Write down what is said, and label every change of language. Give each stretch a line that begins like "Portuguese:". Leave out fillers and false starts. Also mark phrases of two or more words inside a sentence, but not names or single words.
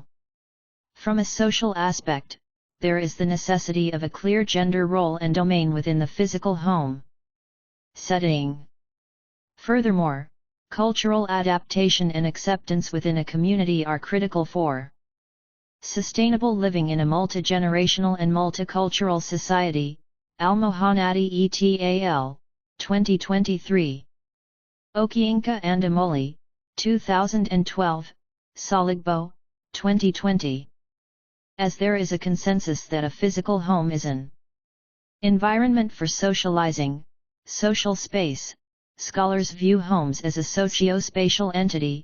English: From a social aspect, there is the necessity of a clear gender role and domain within the physical home setting. Furthermore, cultural adaptation and acceptance within a community are critical for sustainable living in a multi-generational and multicultural society. Al-Mohanadi et.al., 2023. Okienka and Amoli, 2012, Solidbo, 2020. As there is a consensus that a physical home is an environment for socializing, social space, scholars view homes as a socio-spatial entity.